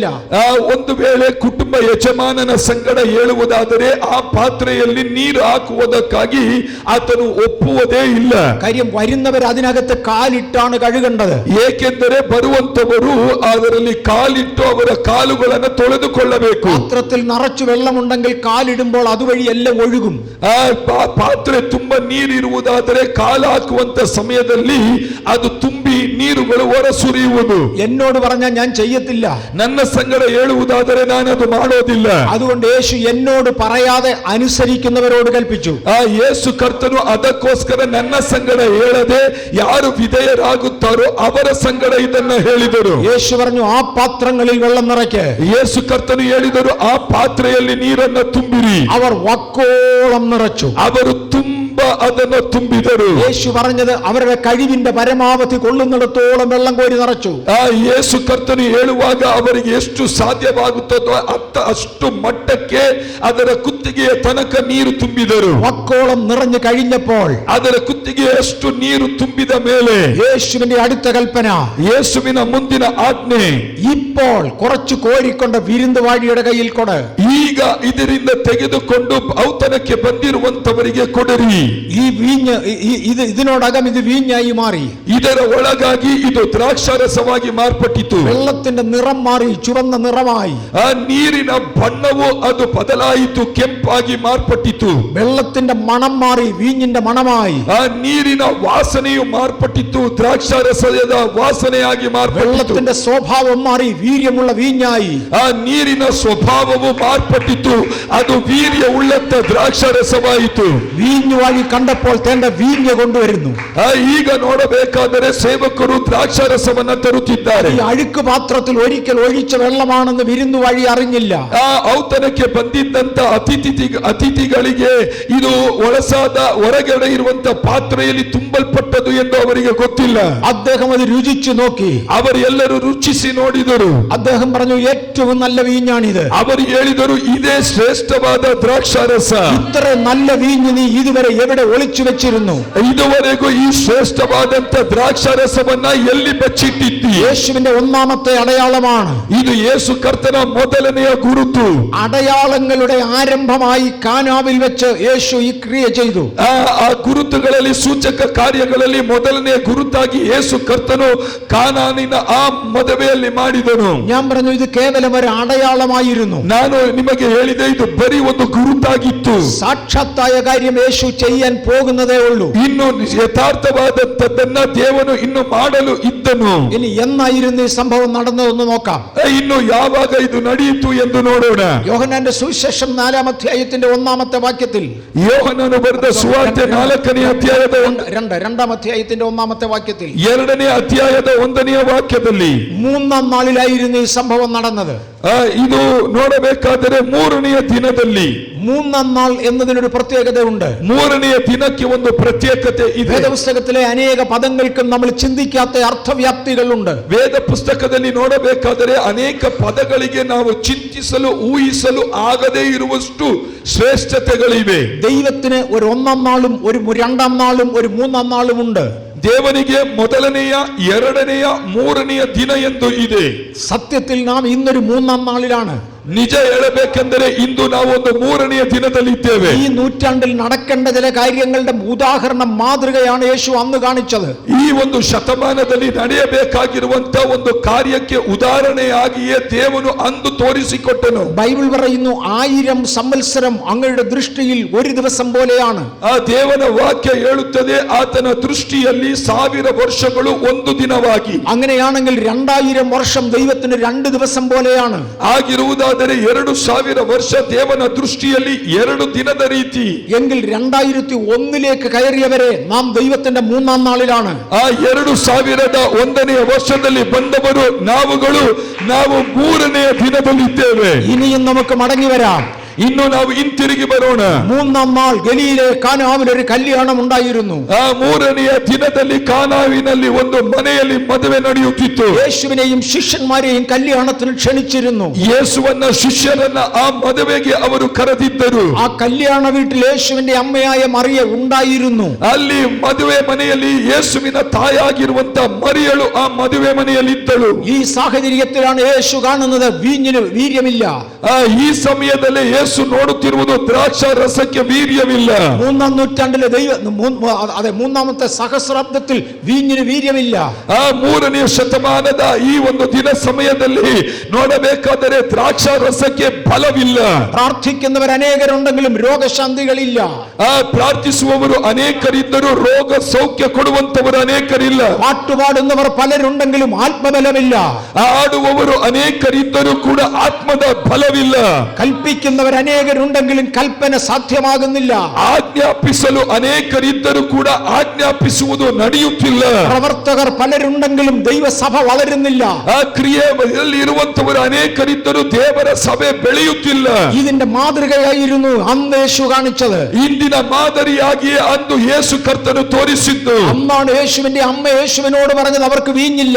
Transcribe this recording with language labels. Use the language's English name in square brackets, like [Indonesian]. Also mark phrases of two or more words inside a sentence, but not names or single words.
[Kannada] ಒಂದು ವೇಳೆ ಕುಟುಂಬ ಯಜಮಾನನ ಸಂಗಡ ಹೇಳುವುದಾದರೆ ಆ ಪಾತ್ರೆಯಲ್ಲಿ ನೀರು ಹಾಕುವುದಕ್ಕಾಗಿ ಆತನು ಒಪ್ಪುವುದೇ ಇಲ್ಲ. [Malayalam] കാര്യം വരുന്നവർ അതിനകത്ത് കാലിട്ടാണ് കഴുകേണ്ടത്. [Kannada] ಏಕೆಂದರೆ ಬರುವಂತವರು ಅದರಲ್ಲಿ ಕಾಲಿಟ್ಟು ಅವರ ಕಾಲುಗಳನ್ನು ತೊಳೆದುಕೊಳ್ಳಬೇಕು. [Malayalam] പാത്രത്തിൽ നിറച്ചു വെള്ളമുണ്ടെങ്കിൽ കാലിടുമ്പോൾ അതുവഴി എല്ലാം ഒഴുകും. [Kannada] ಆ ಪಾತ್ರೆ ತುಂಬಾ ನೀರಿರುವುದಾದರೆ ಕಾಲು ಹಾಕುವಂತ ಸಮಯದಲ್ಲಿ ಅದು ತುಂಬಿ ನೀರುಗಳು ಹೊರ ಸುರಿಯುವುದು. [Malayalam] എന്നോട് പറഞ്ഞാൽ ഞാൻ ചെയ്യത്തില്ല. [Kannada] ನನ್ನ ಸಂಗಡ ಹೇಳುವುದಾದರೆ ನಾನು ಅದು ಮಾಡೋದಿಲ್ಲ. [Malayalam] അതുകൊണ്ട് യേശു എന്നോട് പറയാതെ അനുസരിക്കുന്നവരോട് കൽപ്പിച്ചു. [Kannada] ಯೇಸು ಕರ್ತನು ಅದಕ್ಕೋಸ್ಕರ ನನ್ನ ಸಂಗಡ ಹೇಳದೆ ಯಾರು ವಿಧೇಯರಾಗುತ್ತಾರೋ ಅವರ ಸಂಗಡ ಇದನ್ನ ಹೇಳಿದರು. [Malayalam] യേശു പറഞ്ഞു, ആ പാത്രങ്ങളിൽ വെള്ളം നിറയ്ക്ക്. [Kannada] ಯೇಸು ಕರ್ತನು ಹೇಳಿದರು, ಆ ಪಾತ್ರೆಯಲ್ಲಿ ನೀರನ್ನು ತುಂಬಿರಿ. [Malayalam] അവർ വക്കോളം നിറച്ചു. [Kannada] ಅವರು ಅದನ್ನು ತುಂಬಿದರು. [Malayalam] യേശു പറഞ്ഞത് അവരുടെ കഴിവിന്റെ പരമാവധി കൊള്ളുന്നിടത്തോളം വെള്ളം കോരി നിറച്ചു. [Kannada] ಯೇಸು ಕರ್ತನು ಹೇಳುವಾಗ ಅವರಿಗೆ ಎಷ್ಟು ಸಾಧ್ಯವಾಗುತ್ತದೋ ಅಷ್ಟು ಮಟ್ಟಕ್ಕೆ ಅದರ ಕುತ್ತಿಗೆಯ ತನಕ ನೀರು ತುಂಬಿದರು. [Malayalam] വക്കോളം നിറഞ്ഞു കഴിഞ്ഞപ്പോൾ [Kannada] ಅದರ ಕುತ್ತಿಗೆಯಷ್ಟು ನೀರು ತುಂಬಿದ ಮೇಲೆ [Malayalam] യേശുവിന്റെ അടുത്ത കൽപ്പന, [Kannada] ಯೇಸುವಿನ ಮುಂದಿನ ಆಜ್ಞೆ, [Malayalam] ഇപ്പോൾ കുറച്ചു കോരിക്കൊണ്ട് വിരുന്നുവാഴിയുടെ കയ്യിൽ കൊട്. [Kannada] ಈ ಈಗ ಇದರಿಂದ ತೆಗೆದುಕೊಂಡು ಔತಣಕ್ಕೆ ಬಂದಿರುವಂತವರಿಗೆ ಕೊಡಿರಿ. [Malayalam] ഈ വീഞ്ഞ് ഇതിനോടകം ഇത് വീഞ്ഞായി മാറി. [Kannada] ಇದರ ಒಳಗಾಗಿ ಇದು ದ್ರಾಕ್ಷಾರಸವಾಗಿ ಮಾರ್ಪಟ್ಟಿತು. [Malayalam] വെള്ളത്തിന്റെ നിറം മാറി ചുവന്ന നിറമായി. [Kannada] ಆ ನೀರಿನ ಬಣ್ಣವು ಅದು ಬದಲಾಯಿತು, ಕೆಂಪಾಗಿ ಮಾರ್ಪಟ್ಟಿತು. [Malayalam] വെള്ളത്തിന്റെ മണം മാറി വീഞ്ഞിന്റെ മണമായി. [Kannada] ಆ ನೀರಿನ ವಾಸನೆಯು ಮಾರ್ಪಟ್ಟಿತು, ದ್ರಾಕ್ಷಾರಸದ ವಾಸನೆಯಾಗಿ ಮಾರ್ಪಟ್ಟಿತು. [Malayalam] വെള്ളത്തിന്റെ സ്വഭാവം മാറി വീര്യമുള്ള വീഞ്ഞായി. [Kannada] ಆ ನೀರಿನ ಸ್ವಭಾವವು ಮಾರ್ಪಟ್ಟಿತು, ಅದು ವೀರ್ಯ ಉಳ್ಳಂತ ದ್ರಾಕ್ಷಾರಸವಾಯಿತು. [Malayalam] വീഞ്ഞു വഴി കണ്ടപ്പോൾ തേണ്ട വീഞ്ഞ് കൊണ്ടുവരുന്നു. [Kannada] ಈಗ ನೋಡಬೇಕಾದರೆ ಸೇವಕರು ದ್ರಾಕ್ಷಾರಸವನ್ನ ತರುತ್ತಿದ್ದಾರೆ. [Malayalam] ഈ അഴുക്ക് പാത്രത്തിൽ ഒരിക്കൽ ഒഴിച്ച വെള്ളമാണെന്ന് വിരുന്നു വഴി അറിഞ്ഞില്ല. [Kannada] ಆ ಔತಣಕ್ಕೆ ಬಂದಿದ್ದಂತ ಅತಿಥಿಗಳಿಗೆ ಇದು ಒಳಸಾದ ಹೊರಗಡೆ ಇರುವಂತ ಪಾತ್ರೆಯಲ್ಲಿ ತುಂಬಲ್ಪಟ್ಟದು ಎಂದು ಅವರಿಗೆ ಗೊತ್ತಿಲ್ಲ. [Malayalam] അദ്ദേഹം അത് രുചിച്ചു നോക്കി. [Kannada] ಅವರು ಎಲ್ಲರೂ ರುಚಿಸಿ ನೋಡಿದರು. [Malayalam] അദ്ദേഹം പറഞ്ഞു ഏറ്റവും നല്ല വീഞ്ഞാണിത്. [Kannada] ಅವರು ಹೇಳಿದರು ಇದೇ ಶ್ರೇಷ್ಠವಾದ ದ್ರಾಕ್ಷಾರಸ. [Malayalam] ഇത്ര നല്ല വീഞ്ഞ് നീ ഇതുവരെ എവിടെ ഒളിച്ചു വെച്ചിരുന്നു? [Kannada] ಇದುವರೆಗೂ ಈ ಶ್ರೇಷ್ಠವಾದಂತ ದ್ರಾಕ್ಷಾರಸವನ್ನ ಎಲ್ಲಿ ಬಚ್ಚಿಟ್ಟಿದ್ದಿ? [Malayalam] യേശുവിന്റെ ഒന്നാമത്തെ അടയാളമാണ്. [Kannada] ಇದು ಯೇಸು ಕರ್ತನ ಮೊದಲನೆಯ ಗುರುತು. [Malayalam] അടയാളങ്ങളുടെ ആരംഭമായി കാനാവിൽ വെച്ച് യേശു ഈ ക്രിയ ചെയ്തു. [Kannada] ಆ ಗುರುತುಗಳಲ್ಲಿ ಸೂಚಕ ಕಾರ್ಯಗಳಲ್ಲಿ ಮೊದಲನೆಯ ಗುರುತಾಗಿ ಯೇಸು ಕರ್ತನು ಕಾನಾನಿನ ಆ ಮದುವೆಯಲ್ಲಿ ಮಾಡಿದನು. [Malayalam] ഞാൻ പറഞ്ഞു ഇത് കേവലം ഒരു അടയാളമായിരുന്നു. [Kannada] ನಾನು ನಿಮಗೆ ಹೇಳಿದೆ ಇದು ಬರೀ ಒಂದು ಗುರುತಾಗಿತ್ತು. [Malayalam] സാക്ഷാത്തായ കാര്യം യേശു ചെയ്യാൻ പോകുന്നതേ ഉള്ളൂ. [Kannada] ಇನ್ನು ಯಥಾರ್ಥವಾದಂತದ್ದನ್ನ ದೇವನು ಇನ್ನು ಮಾಡಲು ಇದ್ದನು. [Malayalam] ഇനി എന്നായിരുന്നു ഈ സംഭവം നടന്നതെന്ന് നോക്കാം. [Kannada] ಇನ್ನು ಯಾವಾಗ ಇದು ನಡೆಯಿತು ಎಂದು ನೋಡೋಣ. [Malayalam] യോഹന്നാന്റെ സുവിശേഷം 4-ാം അധ്യായത്തിന്റെ 1-ാമത്തെ വാക്യത്തിൽ, [Kannada] ಯೋಹನನು ಬರೆದ ಸುವಾರ್ತೆ 4ನೇ ಅಧ್ಯಾಯದ [Malayalam] 2-ാം അധ്യായത്തിന്റെ 1-ാമത്തെ വാക്യത്തിൽ [Kannada] 2ನೇ ಅಧ್ಯಾಯದ 1ನೇ ವಾಕ್ಯದಲ್ಲಿ [Malayalam] 3-ാം നാളിലായിരുന്നു ഈ സംഭവം നടന്നത്. [Kannada] ಇದು ನೋಡಬೇಕಾದರೆ 3ನೇ ದಿನದಲ್ಲಿ. [Malayalam] 3-ാം നാൾ എന്നതിനൊരു പ്രത്യേകതയുണ്ട്. [Kannada] 3ನೇ ದಿನಕ್ಕೆ ಒಂದು ಪ್ರತ್ಯೇಕತೆ ಇದೆ. [Malayalam] വേദപുസ്തകത്തിലെ അനേക പദങ്ങൾക്കും നമ്മൾ ചിന്തിക്കാത്ത അർത്ഥവ്യാപ്തികളുണ്ട്. [Kannada] ವೇದ ಪುಸ್ತಕದಲ್ಲಿ ನೋಡಬೇಕಾದರೆ ಅನೇಕ ಪದಗಳಿಗೆ ನಾವು ಚಿಂತಿಸಲು ಊಹಿಸಲು ಆಗದೇ ಇರುವಷ್ಟು ಶ್ರೇಷ್ಠತೆಗಳಿವೆ. [Malayalam] ദൈവത്തിന് ഒരു 1-ാം നാളും ഒരു 2-ാം നാളും ഒരു 3-ാം നാളും ഉണ്ട്. [Kannada] ದೇವನಿಗೆ ಮೊದಲನೆಯ, ಎರಡನೆಯ, 3ನೆಯ ದಿನ ಎಂದು ಇದೆ. [Malayalam] സത്യത്തിൽ നാം ഇന്നൊരു 3-ാം നാളിലാണ്. [Kannada] ನಿಜ ಹೇಳಬೇಕೆಂದರೆ ಇಂದು ನಾವು ಒಂದು 3ನೆಯ ದಿನದಲ್ಲಿದ್ದೇವೆ. [Malayalam] ഈ നൂറ്റാണ്ടിൽ നടക്കേണ്ട ചില കാര്യങ്ങളുടെ ഉദാഹരണം മാതൃകയാണ് യേശു അന്ന് കാണിച്ചത്. [Kannada] ಈ ಒಂದು ಶತಮಾನದಲ್ಲಿ ನಡೆಯಬೇಕಾಗಿರುವಂತ ಒಂದು ಕಾರ್ಯಕ್ಕೆ ಉದಾಹರಣೆಯಾಗಿಯೇ ದೇವನು ಅಂದು ತೋರಿಸಿಕೊಟ್ಟನು. [Malayalam] ബൈബിൾ പറയുന്നു 1000 സംവത്സരം അങ്ങയുടെ ദൃഷ്ടിയിൽ ഒരു ദിവസം പോലെയാണ്. [Kannada] ಆ ದೇವನ ವಾಕ್ಯ ಹೇಳುತ್ತದೆ ಆತನ ದೃಷ್ಟಿಯಲ್ಲಿ 1000 ವರ್ಷಗಳು ಒಂದು ದಿನವಾಗಿ. [Malayalam] അങ്ങനെയാണെങ്കിൽ 2000 വർഷം ദൈവത്തിന് 2 ദിവസം പോലെയാണ്. [Kannada] ಆಗಿರುವುದಾದರೆ 2000 ವರ್ಷ ದೇವನ ದೃಷ್ಟಿಯಲ್ಲಿ 2 ದಿನದ ರೀತಿ. [Malayalam] എങ്കിൽ 2001 കയറിയവരെ നാം ദൈവത്തിന്റെ 3-ാം നാളിലാണ്. [Kannada] ಆ 2001ನೇ ವರ್ಷದಲ್ಲಿ ಬಂದವರು ನಾವು 3ನೇ ದಿನದಲ್ಲಿದ್ದೇವೆ. [Malayalam] ഇനിയും നമുക്ക് മടങ്ങി വരാം. [Kannada] ಇನ್ನು ನಾವು ಹಿಂತಿರುಗಿ ಬರೋಣ. [Malayalam] 3-ാം നാൾ ഗലീലയിലെ കാനാവിൽ ഒരു കല്യാണം ഉണ്ടായിരുന്നു. [Kannada] ಆ 3ನೆಯ ದಿನದಲ್ಲಿ ಕಾನಾವಿನಲ್ಲಿ ಒಂದು ಮನೆಯಲ್ಲಿ ಮದುವೆ ನಡೆಯುತ್ತಿತ್ತು. [Malayalam] യേശുവിനെയും ശിഷ്യന്മാരെയും കല്യാണത്തിന് ക്ഷണിച്ചിരുന്നു. [Kannada] ಯೇಸುವನ್ನ ಶಿಷ್ಯರನ್ನ ಆ ಮದುವೆಗೆ ಅವರು ಕರೆದಿದ್ದರು. [Malayalam] ആ കല്യാണ വീട്ടിൽ യേശുവിന്റെ അമ്മയായ മറിയ ഉണ്ടായിരുന്നു. [Kannada] ಅಲ್ಲಿ ಮದುವೆ ಮನೆಯಲ್ಲಿ ಯೇಸುವಿನ ತಾಯಾಗಿರುವಂತ ಮರಿಯಳು ಆ ಮದುವೆ ಮನೆಯಲ್ಲಿ ಇದ್ದಳು. [Malayalam] ഈ സാഹചര്യത്തിലാണ് യേശു കാണുന്നത് വീഞ്ഞിന് വീര്യമില്ല. [Kannada] ಈ ಸಮಯದಲ್ಲಿ ಯೇಸು ನೋಡುತ್ತಿರುವುದು ದ್ರಾಕ್ಷಾ ರಸಕ್ಕೆ ವೀರ್ಯವಿಲ್ಲ. [Malayalam] 3-ാം നൂറ്റാണ്ടിലെ അതെ 3-ാമത്തെ സഹസ്രാബ്ദത്തിൽ വീഞ്ഞിന് വീര്യമില്ല. [Kannada] ಆ 3ನೇ ಶತಮಾನದ ಈ ಒಂದು ದಿನ ಸಮಯದಲ್ಲಿ ನೋಡಬೇಕಾದರೆ ದ್ರಾಕ್ಷಾ ರಸಕ್ಕೆ ಬಲವಿಲ್ಲ. [Malayalam] പ്രാർത്ഥിക്കുന്നവർ അനേകരുണ്ടെങ്കിലും രോഗശാന്തികളില്ല. [Kannada] ಪ್ರಾರ್ಥಿಸುವವರು ಅನೇಕರಿದ್ದರೂ ರೋಗ ಸೌಖ್ಯ ಕೊಡುವಂತವರು ಅನೇಕರಿಲ್ಲ. [Malayalam] പാട്ടുപാടുന്നവർ പലരുണ്ടെങ്കിലും ആത്മബലമില്ല. [Kannada] ಆಡುವವರು ಅನೇಕರಿದ್ದರೂ ಕೂಡ ಆತ್ಮದ ಬಲವಿಲ್ಲ. [Malayalam] കൽപ്പിക്കുന്നവർ അനേകരുണ്ടെങ്കിലും കൽപ്പന സാധ്യമാകുന്നില്ല. [Kannada] ಆಜ್ಞಾಪಿಸಲು ಅನೇಕರಿದ್ದರೂ ಕೂಡ ಆಜ್ಞಾಪಿಸುವುದು ನಡೆಯುತ್ತಿಲ್ಲ. [Malayalam] പ്രവർത്തകർ പലരുണ്ടെങ്കിലും ദൈവസഭ വളരുന്നില്ല. [Kannada] ಆ ಕ್ರಿಯೆಯಲ್ಲಿ ಇರುವಂತವರು ಅನೇಕರಿದ್ದರೂ ದೇವರ ಸಭೆ ಬೆಳೆಯುತ್ತಿಲ್ಲ. [Malayalam] ഇതിന്റെ മാതൃകയായിരുന്നു അന്ന് യേശു കാണിച്ചത്. [Kannada] ಇಂದಿನ ಮಾದರಿಯಾಗಿಯೇ ಅಂದು ಯೇಸು ಕರ್ತನು ತೋರಿಸಿದ್ದು. [Malayalam] അന്നാണ് യേശുവിന്റെ അമ്മ യേശുവിനോട് പറഞ്ഞത് അവർക്ക് വീഞ്ഞില്ല.